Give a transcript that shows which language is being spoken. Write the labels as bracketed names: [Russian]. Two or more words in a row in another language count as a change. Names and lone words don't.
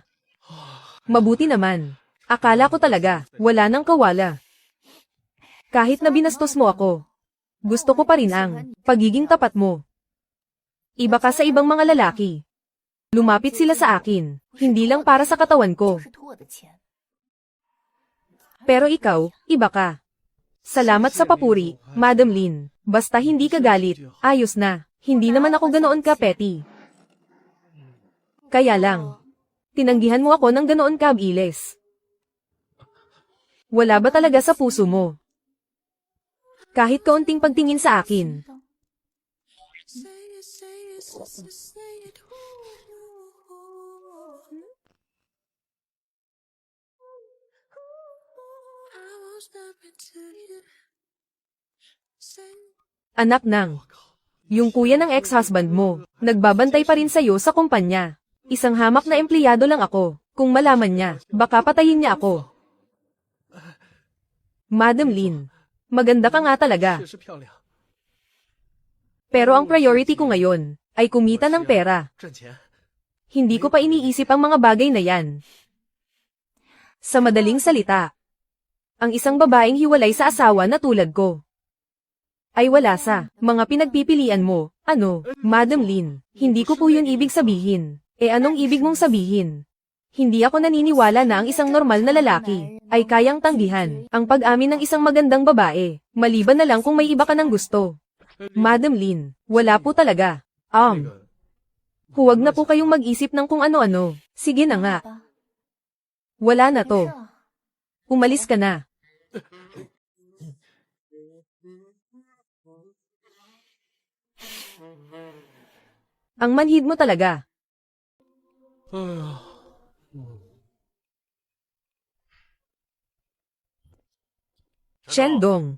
[Filipino] Mabuti naman. Akala ko talaga, wala nang kawala. Kahit na binastos mo ako, gusto ko pa rin ang pagiging tapat mo. Iba ka sa ibang mga lalaki. Lumapit sila sa akin, hindi lang para sa katawan ko. [Chinese] 是托我的钱。 [Filipino] Pero ikaw, iba ka. Salamat sa papuri, Madam Lin. Basta hindi ka galit, ayos na. Hindi naman ako ganoon ka petty. Kaya lang, tinanggihan mo ako ng ganoon ka abiles. Wala ba talaga sa puso mo? Kahit kaunting pagtingin sa akin, [English] Say it, say it, say it, say it. I won't stop until you say. [Filipino] anak ng, yung kuya ng ex-husband mo, nagbabantay pa rin sa'yo sa kumpanya. Isang hamak na empleyado lang ako. Kung malaman niya, baka patayin niya ako. Madam Lin, maganda ka nga talaga. [Chinese] 确实漂亮， [Filipino] Pero ang priority ko ngayon, ay kumita ng pera. [Chinese] 赚钱。 [Filipino] Hindi ko pa iniisip ang mga bagay na yan. Sa madaling salita, ang isang babaeng hiwalay sa asawa na tulad ko, ay wala sa mga pinagpipilian mo. Ano, Madam Lin, hindi ko po yun ibig sabihin. Anong ibig mong sabihin? Hindi ako naniniwala na ang isang normal na lalaki ay kayang tanggihan ang pag-amin ng isang magandang babae, maliban na lang kung may iba ka ng gusto. Madam Lin, wala po talaga. [Chinese] 那个 [Filipino] Huwag na po kayong mag-isip ng kung ano-ano. Sige na nga. [Chinese] 吧， [Filipino] Wala na [Chinese] 没事 [Filipino] to. 啊 Umalis ka na. Ang manhid mo talaga. 哎呀， [Chinese] Shendong.